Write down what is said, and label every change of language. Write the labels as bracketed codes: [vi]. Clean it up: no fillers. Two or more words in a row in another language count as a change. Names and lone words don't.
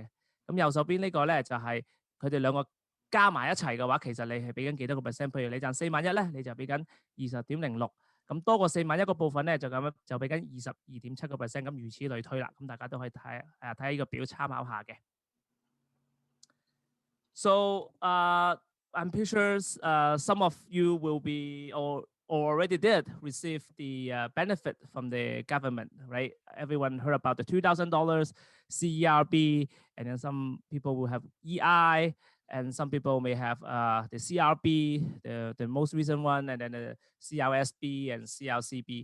[yue] 咁右手邊呢個咧就係佢哋兩個加埋一齊嘅話，其實你係俾緊幾多個 percent？譬如你賺4萬1咧，你就俾緊20.06%。咁多過4萬1個部分咧，就咁樣就俾緊22.7%。咁如此類推啦。咁大家都可以睇下呢個表參考下嘅。 [en] So I'm pretty sure some of you will be or already did receive the benefit from the government, right? Everyone heard about the $2,000 CERB, and then some people will have EI, and some people may have the CRB, the most recent one, and then the CRSB and CLCB.